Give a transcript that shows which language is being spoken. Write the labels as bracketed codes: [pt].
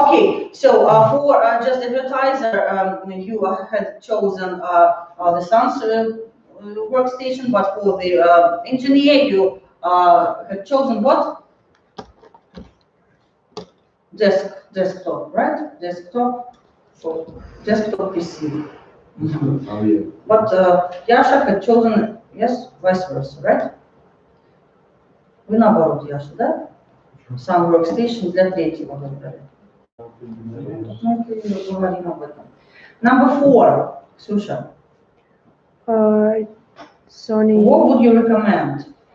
[en] Okay, so for just advertiser, you had chosen the Sun's workstation, but for the engineer, you had chosen what? Desktop, right? Desktop, so desktop PC. Oh, yeah. But Yasha had chosen, yes, vice versa, right? [ru] Вы наоборот, Яша, да? Сам workstation для третьего выбрали. Ну, ты говорим об этом. [en] Number 4, Ксюша. Sony. What would you recommend?